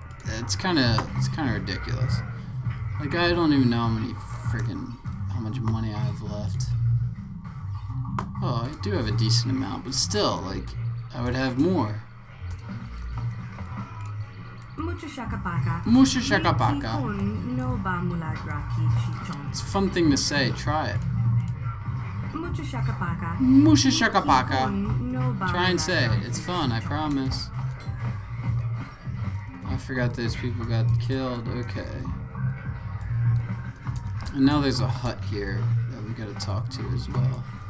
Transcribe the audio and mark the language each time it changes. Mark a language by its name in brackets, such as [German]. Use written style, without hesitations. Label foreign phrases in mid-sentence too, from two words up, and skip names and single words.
[English] It's kind of ridiculous. Like, I don't even know how much money I have left. Oh, I do have a decent amount, but still, like, I would have more. Mucho shakapaka. Musha shakapaka. No ba mula graki chichon. It's a fun thing to say. Try it. Mucho shakapaka. Musha shakapaka. No ba Try and mula say it. graki. It's fun, I promise. I forgot those people got killed. Okay. And now there's a hut here that we gotta talk to as well.